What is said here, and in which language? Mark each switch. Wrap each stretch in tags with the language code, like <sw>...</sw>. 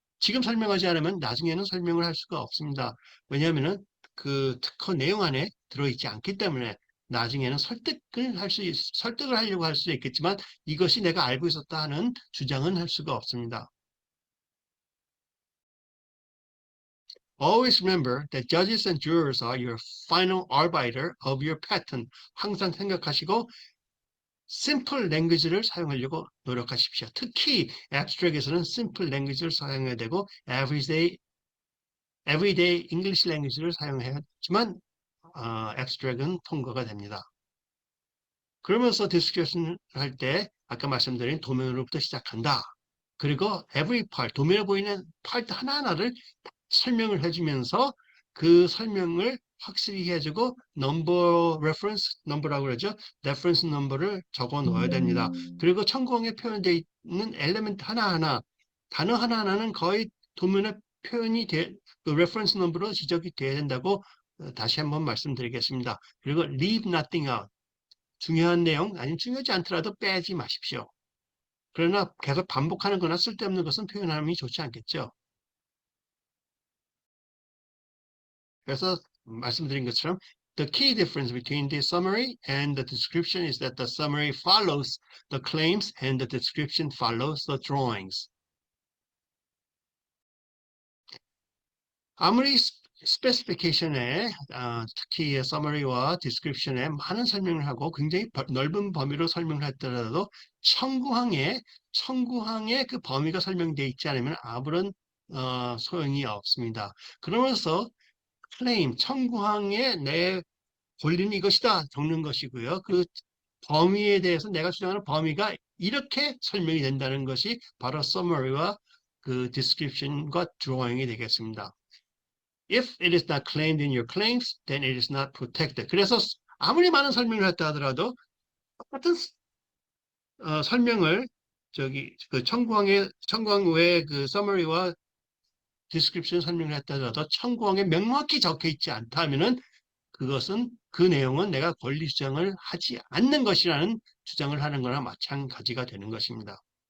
<ko>지금 설명하지 않으면 나중에는 설명을 할 수가 없습니다. 왜냐하면 그 특허 내용 안에 들어있지 않기 때문에 나중에는 설득을 하려고 할 수 있겠지만 이것이 내가 알고 있었다 하는 주장은 할 수가 없습니다.</ko> <en>Always remember that judges and jurors are your final arbiter of your patent.</en> <ko>항상 생각하시고 simple language를 사용하려고 노력하십시오. 특히 abstract에서는 simple language를 사용해야 되고 everyday English language를 사용해야 하지만 abstract은 통과가 됩니다. 그러면서 디스커션을 할 때 아까 말씀드린 도면으로부터 시작한다. 그리고 every part, 도면에 보이는 파트 하나하나를 설명을 해주면서 그 설명을 확실히 해주고 reference number라고 그러죠. reference number를 적어 넣어야 됩니다. 그리고 천공에 표현되어 있는 엘리멘트 하나하나, 단어 하나하나는 거의 도면에 표현이 그 reference number로 지적이 돼야 된다고 다시 한번 말씀드리겠습니다. 그리고</ko> <en>leave nothing out.</en> <ko>중요한 내용, 아니면 중요하지 않더라도 빼지 마십시오. 그러나 계속 반복하는 거나 쓸데없는 것은 표현함이 좋지 않겠죠. 그래서 말씀드린 것처럼</ko> <en>the key difference between the summary and the description is that the summary follows the claims and the description follows the drawings.</en> <ko>아무리 스페시피케이션에 특히 summary와 description에 많은 설명을 하고 굉장히 넓은 범위로 설명을 했더라도 청구항에 그 범위가 설명되어 있지 않으면 아무런 소용이 없습니다. 그러면서 클레임, 청구항에 내 권리는 이것이다 적는 것이고요. 그 범위에 대해서 내가 주장하는 범위가 이렇게 설명이 된다는 것이 바로 summary와 그 description과 drawing이 되겠습니다.</ko> <en>If it is not claimed in your claims, then it is not protected.</en> <ko>그래서 아무리 많은 설명을 했다 하더라도 똑같은 설명을 그 청구항 외에 그 summary와 description 설명을 했다 하더라도 청구항에 명확히 적혀 있지 않다 하면은 그것은 그 내용은 내가 권리 주장을 하지 않는 것이라는 주장을 하는 거나 마찬가지가 되는 것입니다.</ko>